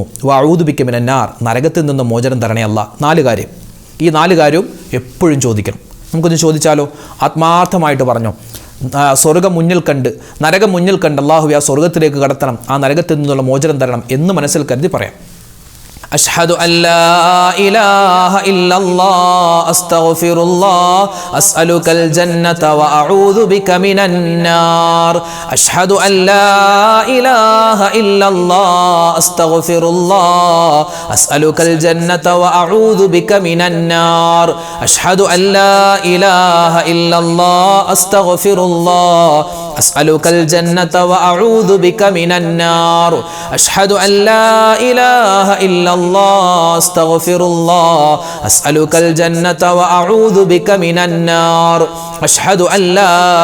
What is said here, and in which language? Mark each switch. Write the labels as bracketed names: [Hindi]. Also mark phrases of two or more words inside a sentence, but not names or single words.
[Arabic] وأعوذ بك من النار, [Malayalam] നരകത്തിൽ നിന്ന് മോചനം തരണേ അല്ലാഹ്. 4 കാര്യം. ഈ 4 കാര്യവും എപ്പോഴും ചോദിക്കണം. നമുക്കൊന്ന് ചോദിച്ചാലോ? ആത്മാർത്ഥമായിട്ട് പറഞ്ഞു, സ്വർഗ്ഗം മുന്നിൽ കണ്ട് നരകം മുന്നിൽ കണ്ട് അല്ലാഹുവേ ആ സ്വർഗ്ഗത്തിലേക്ക് കടത്തണം, ആ നരകത്തിൽ നിന്നുള്ള മോചനം തരണം എന്ന് മനസ്സിൽ കരുതി പറയാം. [Arabic] أشهد أن لا إله إلا الله أستغفر الله أسألك الجنة وأعوذ بك من النار أشهد أن لا إله إلا الله أستغفر الله أسألك الجنة وأعوذ بك من النار أشهد أن لا إله إلا الله أستغفر الله أسألك الجنة وأعوذ بك من النار أشهد أن لا إله إلا الله أستغفر الله أسألك الجنة وأعوذ بك من النار أشهد أن لا